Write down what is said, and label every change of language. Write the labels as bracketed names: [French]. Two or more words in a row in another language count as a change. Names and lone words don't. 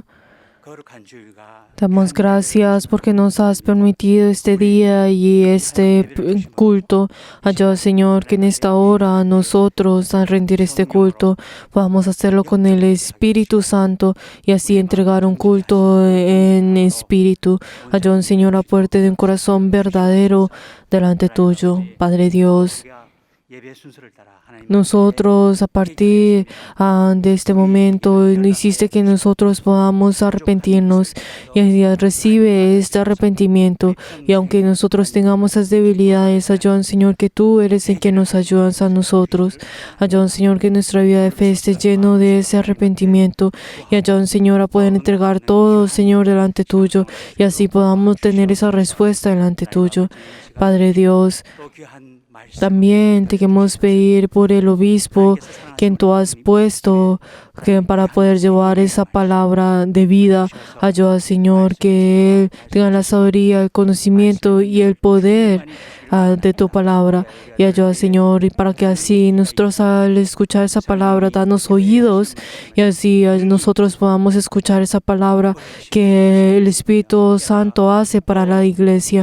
[Korean] 거룩한 주일과 [Spanish] damos gracias porque nos has permitido este día y este culto. Ayuda, Señor, que en esta hora nosotros al rendir este culto vamos a hacerlo con el Espíritu Santo y así entregar un culto en espíritu. Ayuda, Señor, a puerta de un corazón verdadero delante tuyo. Padre Dios, [Korean] 우리가 예배 순서를 따라 하나님 [Spanish] nosotros a partir de este momento hiciste que nosotros podamos arrepentirnos y recibe este arrepentimiento, y aunque nosotros tengamos esas debilidades, ayuda, Señor, que tú eres el que nos ayudas a nosotros. Ayuda, Señor, que nuestra vida de fe esté lleno de ese arrepentimiento, y ayuda, Señor, a poder entregar todo, Señor, delante tuyo, y así podamos tener esa respuesta delante tuyo. Padre Dios, [Korean] 또 귀한 말씀 [Spanish] también te queremos pedir por el obispo quien tú has puesto para poder llevar esa palabra de vida. Ayuda, Señor, que él tenga la sabiduría, el conocimiento y el poder de tu palabra. Y ayuda, Señor, y para que así nosotros al escuchar esa palabra, danos oídos y así nosotros podamos escuchar esa palabra que el Espíritu Santo hace para la iglesia.